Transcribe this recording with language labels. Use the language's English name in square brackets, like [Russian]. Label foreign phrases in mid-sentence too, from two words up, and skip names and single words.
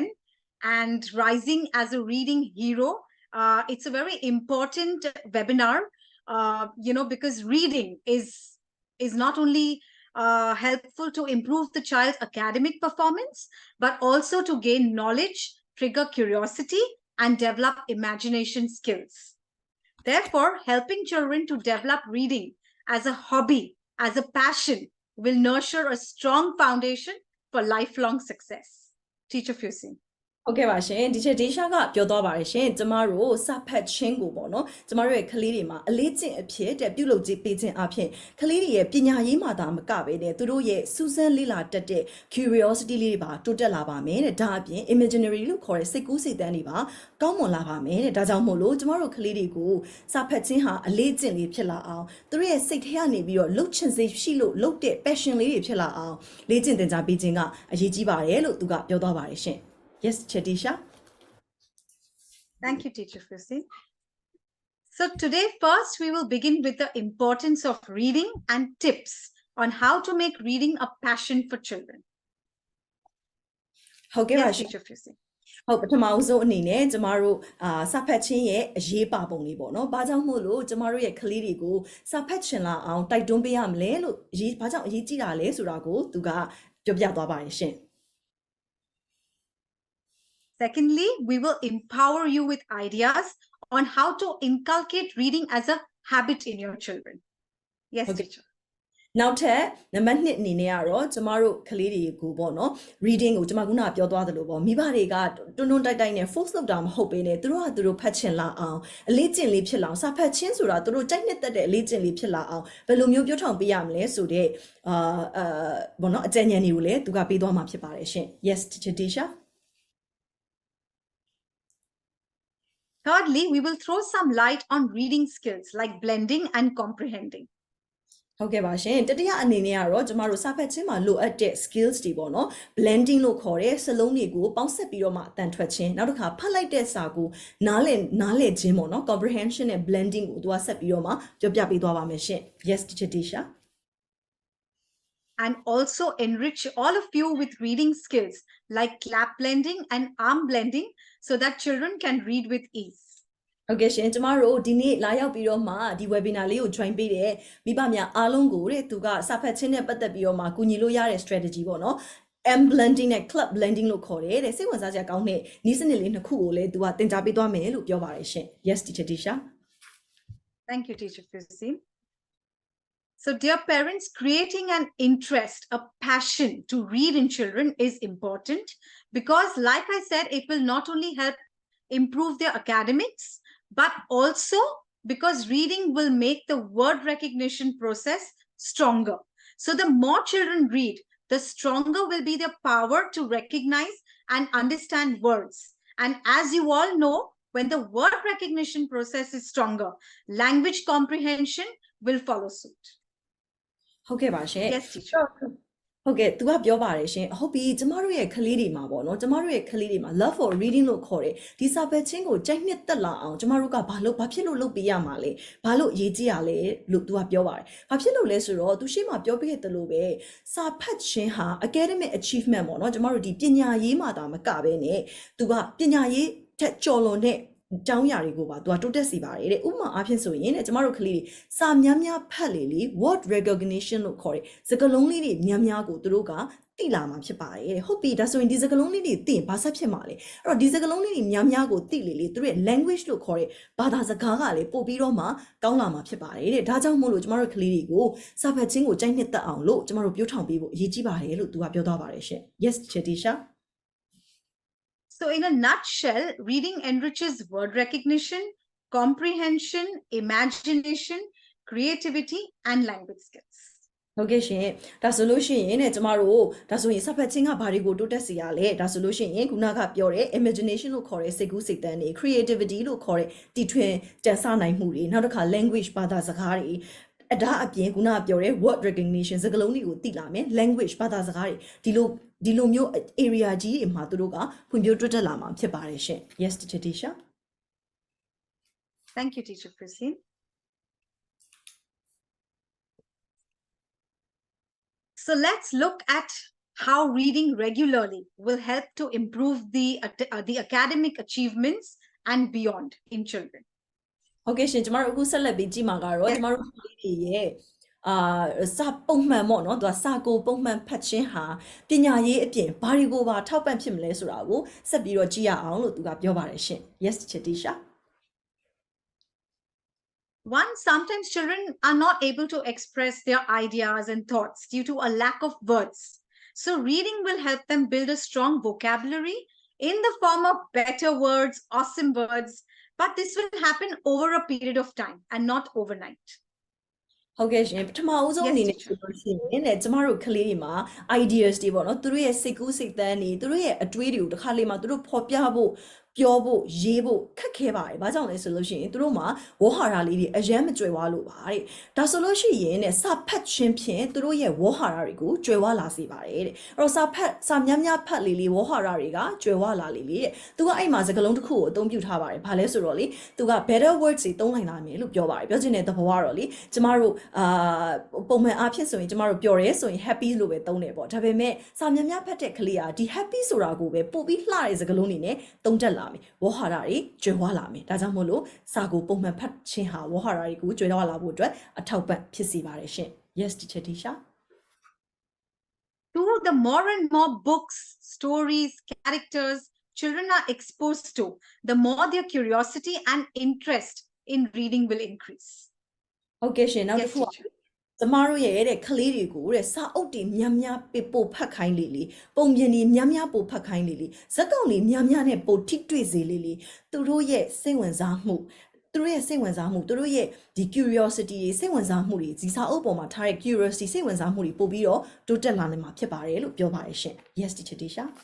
[English] And rising as a reading hero, it's a very important webinar, because reading is not only helpful to improve the child's academic performance, but also to gain knowledge, trigger curiosity, and develop imagination skills. Therefore, helping children to develop reading as a hobby, as a passion, will nurture a strong foundation for lifelong success. Teacher Fusin. [Burmese] Okay ပါရှင် teacher Desha ကပြောသွားပါတယ်ရှင်ကျမတို့စဖတ်ချင်းကိုပေါ့နော်ကျမတို့ရဲ့ကလေးတွေမှာအလေးကျင့်အဖြစ်တဲ့ပြုလုပ် ပေးခြင်းအဖြစ်ကလေးတွေရဲ့ပညာရေးမှာသာမကပဲနဲ့သူတို့ရဲ့စူးစမ်းလေ့လာတတ်တဲ့ curiosity လေးတွေပါတိုးတက်လာပါမယ်တဲ့ဒါအပြင် imaginary လို့ခေါ်တဲ့စိတ်ကူးစိတ်သန်းတွေပါကောင်းမွန်လာပါမယ်တဲ့ဒါကြောင့်မို့လို့ကျမတို့ကလေးတွေကိုစဖတ်ချင်းဟာအလေးကျင့်လေးဖြစ်လာအောင်သူတို့ရဲ့စိတ်ထဲကနေပြီးတော့လှုပ်ချင်စိတ်ရှိလို့လှုပ်တဲ့ passion လေးတွေဖြစ်လာအောင်လေ့ကျင့်သင်ကြားပေးခြင်းကအရေးကြီးပါတယ်လို့သူကပြောသွားပါတယ်ရှင် Yes, Chadisha. [English] Thank you, teacher Fusin. So today, first, we will begin with the importance of reading and tips on how to make reading a passion for children. Okay, yes, teacher Fusin. [Burmese] ဟုတ်ပထမအဆုံးအနေနဲ့ကျမတို့စာဖတ်ခြင်းရဲ့အရေးပါပုံလေးပေါ့နော်။ဘာကြောင့်မို့လို့ကျမတို့ရဲ့ကလေးတွေကိုစာဖတ်ချင်လာအောင်တိုက်တွန်းပေးရမလဲလို့ဘာကြောင့်အရေးကြီးတာလဲဆိုတာကိုသူကပြောပြသွားပါတယ်ရှင်။ [English] Secondly, we will empower you with ideas on how to inculcate reading as a habit in your children. Yes, Okay. teacher. [Burmese] နောက်ထပ်နံပါတ်2အနေနဲ့ကတော့ကျမတို့ကလေးတွေကိုပေါ့နော် reading ကိုကျမကပြောသွားသလိုပေါ့မိဘတွေကတွန်းတွန်းတိုက်တိုက်နဲ့ force လုပ်တာမဟုတ်ဘဲနဲ့သူတို့ဖတ်ချင်လာအောင်အလေးကျင့်လေးဖြစ်လာအောင်စာဖတ်ခြင်းဆိုတာသူတို့ကြိုက်နှစ်သက်တဲ့အလေးကျင့်လေးဖြစ်လာအောင်ဘယ်လိုမျိုးပြောထောင်ပေးရမလဲဆိုတဲ့ပေါ့နော်အကြံဉာဏ်တွေကိုလည်းသူကပေးသွားမှာဖြစ်ပါတယ်ရှင် [English] Yes teacher Tisha Thirdly, we will throw some light on reading skills like blending and comprehending. [Burmese] ဟုတ်ကဲ့ပါရှင်တတိယအနေနဲ့ကတော့ကျမတို့စာဖတ်ခြင်းမှာလိုအပ်တဲ့ skills တွေပေါ့နော် blending လို့ခေါ်တဲ့စလုံးတွေကိုပေါင်းစပ်ပြီးတော့မှအတန်ထွက်ခြင်းနောက်တစ်ခါဖတ်လိုက်တဲ့စာကိုနားလည်ခြင်းပေါ့နော် comprehension နဲ့ blending ကိုသူကဆက်ပြီးတော့မှပြောပြပေးသွားပါမယ်ရှင် [English] Yes teacher Tisha And also enrich all of you with reading skills like clap blending and arm blending so that children can read with ease. [Burmese] ဟုတ်ကဲ့ရှင်ကျမတို့ဒီနေ့လာရောက်ပြီးတော့မှဒီ webinar လေးကို join ပေးတဲ့မိဘများအားလုံးကိုတဲ့သူကစာဖတ်ခြင်းနဲ့ပတ်သက်ပြီးတော့မှကူညီလို့ရတဲ့ strategy ပေါ့နော် [English] M blending [Burmese] နဲ့ [English] club blending [Burmese] လို့ခေါ်တယ်တဲ့စိတ်ဝင်စားစရာကောင်းတဲ့နည်းစနစ်လေးနှစ်ခုကိုလည်းသူကသင်ကြားပေးသွားမယ်လို့ပြောပါတယ်ရှင် [English] Yes teacher Tisha Thank you, teacher Fuzine. So, dear parents, creating an interest, a passion to read in children is important because, like I said, it will not only help improve their academics, but also because reading will make the word recognition process stronger. So, the more children read, the stronger will be their power to recognize and understand words. And as you all know, when the word recognition process is stronger, language comprehension will follow suit. [Burmese] ဟုတ်ကဲ့ပါရှင် [English] Yes, teacher. [Burmese] ဟုတ်ကဲ့သူကပြောပါတယ်ရှင်ဟုတ်ပြီကျမတို့ရဲ့ကလေးတွေမှာပေါ့နော်ကျမတို့ရဲ့ကလေးတွေမှာ [English] love for reading [Burmese] လို့ခေါ်တယ်ဒီစာဖတ်ခြင်းကိုကြိုက်နှစ်သက်လာအောင်ကျမတို့ကဘာဖြစ်လို့လုပ်ပေးရမှာလဲဘာလို့အရေးကြီးရလဲ လို့သူကပြောပါတယ်ဘာဖြစ်လို့လဲဆိုတော့သူရှေ့မှာပြောပြခဲ့တယ်လို့ပဲစာဖတ်ခြင်းဟာ [English] academic achievement [Burmese] ပေါ့နော်ကျမတို့ဒီပညာရေးမှာဒါမကဘဲနဲ့သူကပ ညာရေးထက်ကျော်လွန်တဲ့ကျောင်းရာတွေကိုပါသူကတိုးတက်စီပါတယ်တဲ့ဥပမာအားဖြင့်ဆိုရင်တဲ့ကျမတို့ကလေးတွေစာများဖတ်လေ [English] word recognition [Burmese] လို့ခေါ်တယ်စကားလုံးလေးတွေများကိုသူတို့ကသိလာမှာဖြစ်ပါတယ်တဲ့ဟုတ်ပြီဒါဆိုရင်ဒီစကားလုံးလေးတွေသိရင်ဘာဆက်ဖြစ်မှာလဲအဲ့တော့ဒီစကားလုံးလေးတွေများကိုသိလေသူတို့ရဲ့ language လို့ခေါ်တဲ့ဘာသာစကားကလည်းပို့ပြီးတော့မှကောင်းလာမှာဖြစ်ပါတယ်တဲ့ဒါကြောင့်မို့လို့ကျမတို့ကလေးတွေကိုစာဖတ်ခြင်းကိုကြိုက်နှစ်သက်အောင်လို့ကျမတို့ပြောထောင်ပေးဖို့အရေးကြီးပါတယ်လို့သူကပြောသွားပါတယ်ရှင် Yes Chetisha [English] So, in a nutshell, reading enriches word recognition, comprehension, imagination, creativity, and language skills. [Burmese] ဟုတ်ကဲ့ရှင်ဒါဆိုလို့ရှိရင်ねကျမတို့ဒါဆိုရင်စာဖတ်ခြင်းကဘာတွေကိုတိုးတက်စေရလဲဒါဆိုလို့ရှိရင်ခုနကပြောတဲ့ imagination လို့ခေါ်တဲ့စိတ်ကူးစိတ်သန်းတွေ creativity လို့ခေါ်တဲ့တီထွင်ကြံစနိုင်မှုတွေနောက်တစ်ခါ language ဘာသာစကားတွေဒါအပြင်ခုနကပြောတဲ့ [English] word recognition [Burmese] စကားလုံးတွေကိုသိလာမယ် language ဘာသာစကားတွေဒီလိုမျိုး area ကြီးတွေမှာသူတို့ကဖွံ့ဖြိုးတိုးတက်လာမှာဖြစ်ပါတယ်ရှင် [English] Yes teacher Tisha Thank you, teacher Fuzine. So let's look at how reading regularly will help to improve the academic achievements and beyond in children. [Burmese] ဟုတ်ကဲ့ရှင်ကျမတို့အခုဆက်လက်ပြီးကြည့်မှာကတော့ကျမတို့ကလေးတွေရဲ့စာပုံမှန်ပေါ့နော်သူကစာကိုပုံမှန်ဖတ်ခြင်းဟာပညာရေးအပြင်ဘာတွေကိုပါထောက်ပံ့ဖြစ်မလဲဆိုတာကိုဆက်ပြီးတော့ကြည့်ရအောင်လို့သူကပြောပါတယ်ရှင် Yes Chetisha [English] One, sometimes children are not able to express their ideas and thoughts due to a lack of words. So reading will help them build a strong vocabulary in the form of better words, awesome words, but this will happen over a period of time and not overnight. [Burmese] ဟုတ်ကဲ့ရှင်ပထမအဦးဆုံးအနေနဲ့ဆိုလို့ရှိရင်ねကျမတို့ကလေးတွေမှာ ideas တွေပေါ့နော်သူတို့ရဲ့စိတ်ကူးစိတ်သန်းတွေသူတို့ရဲ့အတွေးတွေကိုတစ်ခါလေမှသူတို့ဖော်ပြဖို့ပြောဖို့ရေးဖို့ခက်ခဲပါတယ်။ဘာကြောင့်လဲဆိုလို့ရှိရင်သူတို့မှာဝေါ်ဟာရလေးတွေအယမ်းမကြွယ်ဝလို့ပါတဲ့။ဒါဆိုလို့ ရှိရင်တဲ့စာဖတ်ခြင်းဖြင့်သူတို့ရဲ့ဝေါ်ဟာရတွေကိုကြွယ်ဝလာစေပါတယ်တဲ့။အဲ့တော့စာများများဖတ်လေဝေါ်ဟာရတွေကကြွ ယ်ဝလာလေတဲ့။သူကအဲ့မှာစကားလုံးတစ်ခုကိုအသုံးပြုထားပါတယ်။ဘာလဲဆိုတော့လေသူက [English] better words [Burmese] တွေသုံးနိုင်လာမယ်လို့ပြောပါတယ်။ပြောချင်တဲ့သဘောကတော့လေကျမတို့ပုံမှန်အားဖြင့်ဆိုရင်ကျမတို့ပျော်ရဲဆိုရင် happy လို့ပဲသုံးတယ်ပေါ့။ဒါပေမဲ့စာများများဖတ်တဲ့ကလေးကဒီ happy ဆိုတာကိုပဲပို့ပြီးလှတဲ့စကားလုံးတွေနဲ့သုံးတတ်လာမယ်ဝေါ်ဟာရတွေကျွယ်ဝလာမယ်ဒါကြောင့်မို့လို့စာကိုပုံမှန်ဖတ်ခြင်းဟာဝေါ်ဟာရတွေကိုကျွယ်ဝလာဖို့အတွက်အထောက်ပံ့ဖြစ်စေပါတယ်ရှင် [English] Yes teacher Tisha The more and more books, stories, characters children are exposed to, the more their curiosity and interest in reading will increase. [Burmese] ဟုတ်ကဲ့ရှင်နောက်တစ်ခုကျမတို့ရဲ့တဲ့ကလေးတွေကိုတဲ့စာအုပ်တွေများများပို့ဖတ်ခိုင်းလေပုံပြင်တွေများများပို့ဖတ်ခိုင်းလေဇက်ကောင်တွေများများနဲ့ပို့ထိတွေ့စေလေသူတို့ရဲ့စိတ်ဝင်စားမှုသူတို့ရဲ့စိတ်ဝင်စားမှုသူတို့ရဲ့ဒီ curiosity တွေစိတ်ဝင်စားမှုတွေဒီစာအုပ်ပေါ်မှာထားတဲ့ curiosity စိတ်ဝင်စားမှုတွေပို့ပြီးတော့တိုးတက်လာနိုင်မှာဖြစ်ပါတယ်လို့ပြောပါတယ်ရှင် [English] Yes teacher Tisha